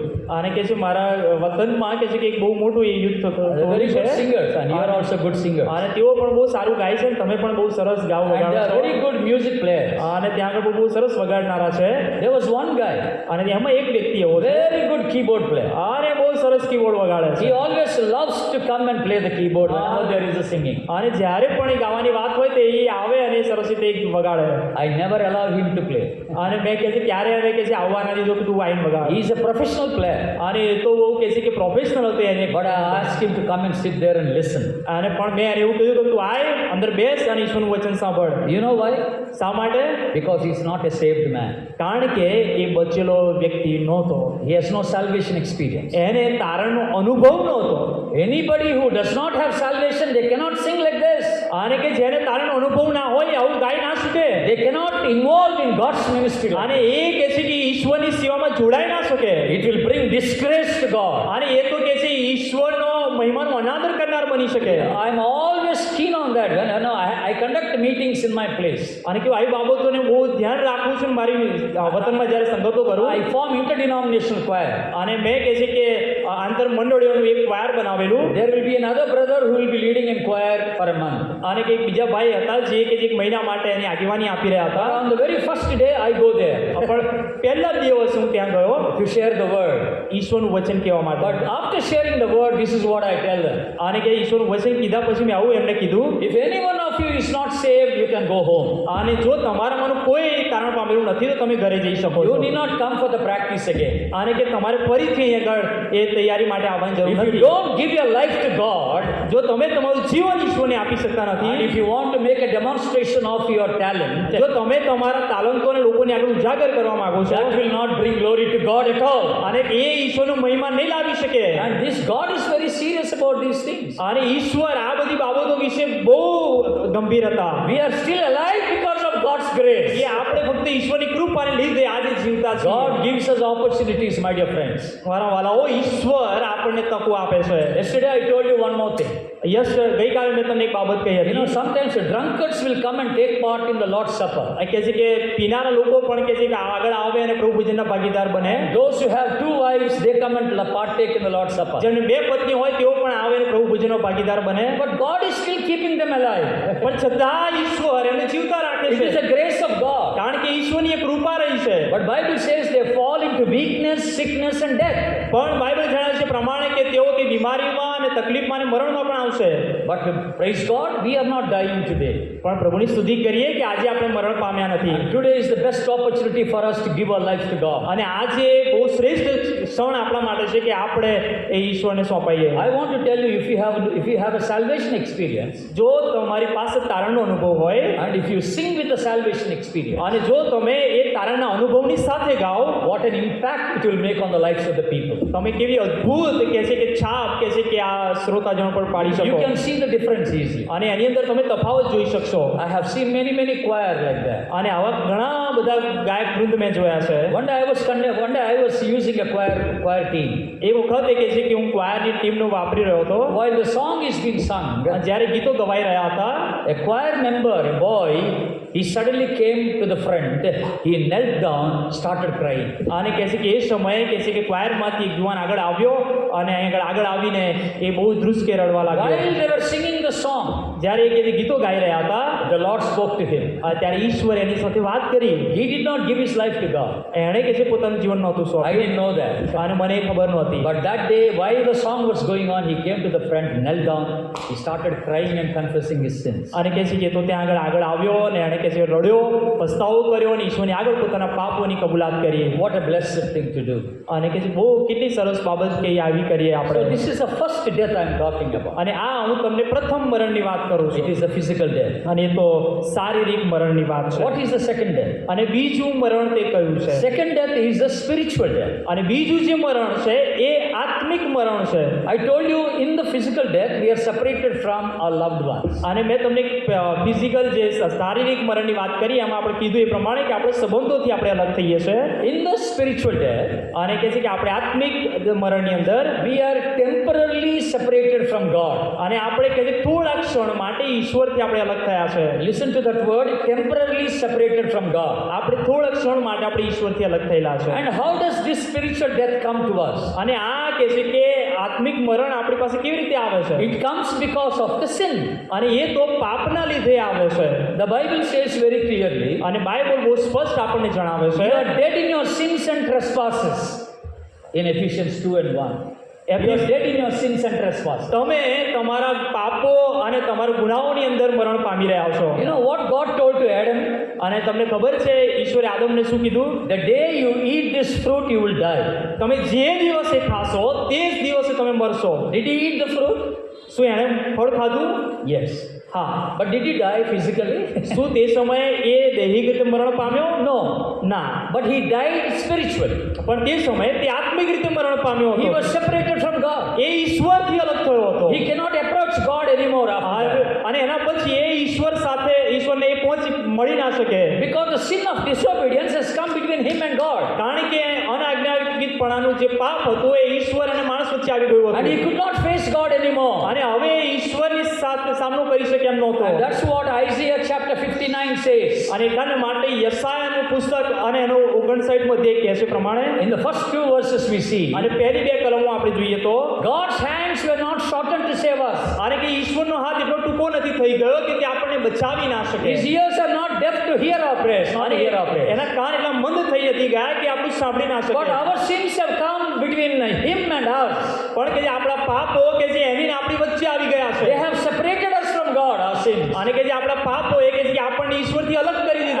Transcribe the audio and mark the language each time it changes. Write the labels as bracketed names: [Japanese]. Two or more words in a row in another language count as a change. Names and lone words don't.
[Gujarati] અને કે છે મારા વતનમાં કે છે કે એક બહુ મોટું એ યુદ્ધ [English] They're very good singers, and you are also good singers. [Gujarati] અને તેઓ પણ બહુ સારું ગાય છે, અને તમે પણ બહુ સરસ ગાવ [English] And they [Gujarati] વગાડો [English] are [Gujarati] છો. [English] very good music players. [Gujarati] અને ત્યાં આગળ બહુ સરસ વગાડનારા છે. [English] There was one guy, [Gujarati] અને એમાં એક વ્યક્તિ એવો છે, [English] very good keyboard player. [Gujarati] અને બહુ સરસ કીબોર્ડ વગાડે [English] He [Gujarati] છે. [English] always loves to come and play the keyboard whenever there is a singing. [Gujarati] અને જ્યારે પણ એ ગાવાની વાત હોય તો એ આવે અને એ સરસ રીતે વગાડે. [English] I never allow him to play. [Gujarati] અને મેં કહે છે ક્યારે હવે કે છે આવવા ના દીધો કે તું આવીને વગાડ. [English] He is a professional player. [Gujarati] અને એ તો બહુ કહે છે કે પ્રોફેશનલ હતો એને. [English] But I asked him to come and sit there and listen. [Gujarati] અને પણ મેં એને એવું કહ્યું કે તું આય અંદર બેસ અને ઈશ્વરનું વચન સાંભળ. [English] You know why? [Gujarati] શા માટે? [English] Because he is not a saved man. [Gujarati] કારણ કે એ બચેલો વ્યક્તિ નહોતો. [English] He has no salvation experience. [Gujarati] એને તારણનો અનુભવ નહોતો. [English] Anybody who does not have salvation, they cannot sing like this. [Gujarati] અને કે જેને તારણનો અનુભવ ના હોય આવું ગાઈ ના શકે. [English] They cannot involve in God's ministry. [Gujarati] અને એ કહે છે કે ઈશ્વરની સેવામાં જોડાઈ ના શકે. [English] It will bring disgrace to God. [Gujarati] અને એ તો કહે છે ઈશ્વરનો મહિમાનો અનાદર કરનાર બની શકે. [English] I'm always keen on that. When I conduct meetings in my place. [Gujarati] અને કે આવી બાબતોને બહુ ધ્યાન રાખું છું મારી વતનમાં જ્યારે સંગતો કરું. [English] I form interdenominational choir. [Gujarati] અને મેં કહે છે કે આંતર મંડળીઓનું એક ક્વાયર બનાવેલું. [English] There will be another brother who will be leading in choir for a month. [Gujarati] અને કે એક બીજા ભાઈ હતા જે કે એક મહિના માટે એની આગેવાની આપી રહ્યા હતા. [English] On the very first day I go there [Gujarati] પણ પહેલા જ દિવસ હું ત્યાં ગયો [English] to share the word. [Gujarati] ઈશ્વરનું વચન કહેવા માટે. [English] But after sharing the word, this is what I tell them. [Gujarati] અને કે ઈશ્વરનું વચન કીધા પછી મેં આવું એમને કીધું, [English] If any one of you is not saved, you can go home. [Gujarati] અને જો તમારામાંનું કોઈ તારણ પામેલું નથી તો તમે ઘરે જઈ શકો [English] You [Gujarati] છો. [English] need not come for the practice again. [Gujarati] અને કે તમારે ફરીથી અહીંયા આગળ એ તૈયારી માટે આવવાની જરૂર [English] If you [Gujarati] નથી. [English] don't give your life to God, [Gujarati] જો તમે તમારું જીવન ઈશ્વરને આપી શકતા [English] and [Gujarati] નથી, [English] if you want to make a demonstration of your talent, [Gujarati] જો તમે તમારા તાલંતોને લોકોને આગળ ઉજાગર કરવા માંગો છો, [English] that will not bring glory to God at all. [Gujarati] અને એ ઈશ્વરનો મહિમા નહીં લાવી શકે. [English] And this God is very serious about these things. [Gujarati] અને ઈશ્વર આ બધી બાબતો વિશે બહુ ગંભીર હતા. [English] We are still alive because of God's grace. [Gujarati] એ આપણે ફક્ત ઈશ્વરની કૃપાને લીધે આજે જીવતા છીએ. [English] God gives us opportunities, my dear friends. [Gujarati] મારા વાલાઓ, ઈશ્વર આપણને તકો આપે છે. [English] Yesterday I told you one more thing. [Gujarati] ગઈકાલે મેં તમને એક બાબત કહી [English] You know, [Gujarati] હતી. [English] sometimes the drunkards will come and take part in the Lord's Supper. [Gujarati] કહે છે કે પીનારા લોકો પણ કહે છે કે આગળ આવે અને પ્રભુ ભોજનના ભાગીદાર બને. [English] Those who have two wives, they come and partake in the Lord's Supper. [Gujarati] જેમને બે પત્ની હોય તેઓ પણ આવે અને પ્રભુ ભોજનનો ભાગીદાર બને. [English] But God is still keeping them alive. [Gujarati] પણ છતાં ઈશ્વર એમને જીવતા રાખે [English] It is [Gujarati] છે. [English] the grace of God. [Gujarati] કારણ કે ઈશ્વરની એક કૃપા રહી છે. [English] But Bible says they fall into weakness, sickness and death. [Gujarati] પણ બાઇબલ જણાવે છે પ્રમાણે કે તેઓ કે બીમારીમાં અને તકલીફમાં અને મરણમાં પણ આવશે. [English] But praise God, we are not dying today. [Gujarati] પણ પ્રભુની સ્તુતિ કરીએ કે આજે આપણે મરણ પામ્યા નથી. [English] And today is the best opportunity for us to give our lives to God. [Gujarati] અને આજે બહુ શ્રેષ્ઠ ક્ષણ આપણા માટે છે કે આપણે એ ઈશ્વરને સોંપાઈએ. [English] I want to tell you, if you have a salvation experience, [Gujarati] જો તમારી પાસે તારણનો અનુભવ હોય [English] and if you sing with the salvation experience, [Gujarati] અને જો તમે એ તારણના અનુભવની સાથે ગાઓ, [English] what an impact it will make on the lives of the people. [Gujarati] તમે કેવી અદ્ભુત કે છે કે છાપ કે છે કે આ શ્રોતાજનો પર પાડી [English] You [Gujarati] શકો. [English] can see the difference easily. [Gujarati] અને એની અંદર તમે તફાવત જોઈ શકશો. [English] I have seen many choir like that. [Gujarati] અને આવા ઘણા બધા ગાયક વૃંદ મેં જોયા છે. [English] One day I was using a choir team. [Gujarati] એ વખતે કે છે કે હું ક્વાયરની ટીમનો વાપરી રહ્યો હતો. [English] While the song is being sung, [Gujarati] અને જ્યારે ગીતો ગવાઈ રહ્યા હતા, [English] a choir member, a boy, he suddenly came to the front. He knelt down, started crying. [Gujarati] અને કહે છે કે એ સમયે કે છે કે ક્વાયરમાંથી એક યુવાન આગળ આવ્યો અને આગળ આવીને એ બહુ ધ્રુસકે રડવા લાગ્યો. [English] While they were singing the song, [Gujarati] જ્યારે એ કે જે ગીતો ગાઈ રહ્યા હતા, [English] the Lord spoke to him. [Gujarati] ત્યારે ઈશ્વર એની સાથે વાત કરી. [English] He did not give his life to God. [Gujarati] એણે કે છે પોતાનું જીવન નહોતું [English] I [Gujarati] સોંપ્યું. [English] didn't know that. [Gujarati] અને મને એ ખબર નહોતી. [English] But that day, while the song was going on, he came to the front, knelt down, he started crying and confessing his sins. [Gujarati] અને કહે છે કે તો ત્યાં આગળ આવ્યો અને એણે કે છે રડ્યો, પસ્તાવો કર્યો અને ઈશ્વરની આગળ પોતાના પાપોની કબૂલાત કરી. [English] What a blessed thing to do. [Gujarati] અને કે છે બહુ કેટલી સરસ બાબત કે આવી કરીએ [English] So [Gujarati] આપણે. [English] this is the first death I am talking about. [Gujarati] અને આ હું તમને પ્રથમ મરણની વાત કરું [English] It [Gujarati] છું. [English] is a physical death. [Gujarati] અને એ તો શારીરિક મરણની વાત છે. [English] What is the second death? [Gujarati] અને બીજું મરણ તે કયું છે? [English] Second death is the spiritual death. [Gujarati] અને બીજું જે મરણ છે એ આત્મિક મરણ છે. [English] I told you in the physical death we are separated from our loved ones. [Gujarati] અને મેં તમને ફિઝિકલ જે શારીરિક મરણની વાત કરી એમાં આપણે કીધું એ પ્રમાણે કે આપણે સંબંધોથી આપણે અલગ થઈએ છીએ. [English] In the spiritual death, [Gujarati] અને કહે છે કે આપણે આત્મિક મરણની અંદર [English] we are temporarily separated from God. [Gujarati] અને આપણે કહે છે થોડા ક્ષણ માટે ઈશ્વરથી આપણે અલગ થયા છે. [English] Listen to that word, temporarily separated from God. [Gujarati] આપણે થોડા ક્ષણ માટે આપણે ઈશ્વરથી અલગ થયેલા છે. [English] And how does this spiritual death come to us? [Gujarati] અને આ કહે છે કે આત્મિક મરણ આપણી પાસે કેવી રીતે આવે છે? [English] It comes because of the sin. [Gujarati] અને એ તો પાપના લીધે આવે છે. [English] The Bible says very clearly, [Gujarati] અને બાઇબલ બહુ સ્પષ્ટ આપણને જણાવે છે [English] you are dead in your sins and trespasses. In Ephesians 2 and 1. You are dead in your sins and trespasses. [Gujarati] તમે તમારા પાપો અને તમારા ગુનાહોની અંદર મરણ પામી રહ્યા છો. [English] You know what God told to Adam? [Gujarati] અને તમને ખબર છે ઈશ્વરે આદમને શું કીધું? [English] The day you eat this fruit, you will die. [Gujarati] તમે જે દિવસે ખાશો તે જ દિવસે તમે મરશો. [English] Did he eat the fruit? [Gujarati] શું એણે ફળ ખાધું? [English] Yes. [Gujarati] હા. [English] But did he die physically? [Gujarati] શું તે સમયે એ દૈહિક રીતે મરણ પામ્યો? [English] No. [Gujarati] ના. [English] But he died spiritually. [Gujarati] પણ તે સમયે તે આત્મિક રીતે મરણ પામ્યો [English] He [Gujarati] હતો. [English] was separated from God. [Gujarati] એ ઈશ્વરથી અલગ થયો હતો. [English] He cannot approach God anymore after that. [Gujarati] અને એના પછી એ ઈશ્વરને એ પહોંચી મળી ના શકે. [English] Because the sin of disobedience has come between him and God. [Gujarati] કારણ કે અનાજ્ઞાકૃતપણાનું જે પાપ હતું એ ઈશ્વર અને માણસ વચ્ચે આવી ગયું [English] And he [Gujarati] હતું. [English] could not face God anymore. [Gujarati] અને હવે ઈશ્વરની સાથે સામનો કરી શકે એમ નહોતો. [English] And that's what Isaiah chapter 59 says. [Gujarati] અને એટલા માટે યશાયાનું પુસ્તક અને એનો 59 માં કહે છે પ્રમાણે [English] In the first two verses we see, [Gujarati] અને પહેલી બે કલમો આપણે જોઈએ તો [English] God's hands were not shortened to save us. [Gujarati] અને કે ઈશ્વરનો હાથ એટલો ટૂંકો નથી થઈ ગયો કે તે આપણને બચાવી ના શકે. [English] His ears are not deaf to hear our prayers, not [Gujarati] અને [English] to hear our prayers. [Gujarati] એના કાન એટલા મંદ થઈ નથી ગયા કે આપણું સાંભળી ના શકે. [English] But our sins have come between him and us. [Gujarati] પણ કે જે આપણા પાપો કે જે એની ને આપણી વચ્ચે આવી ગયા [English] They [Gujarati] છે. [English] have separated us from God, our sins. [Gujarati] અને કે જે આપણા પાપો એ કે જે આપણને ઈશ્વરથી અલગ કરી દીધા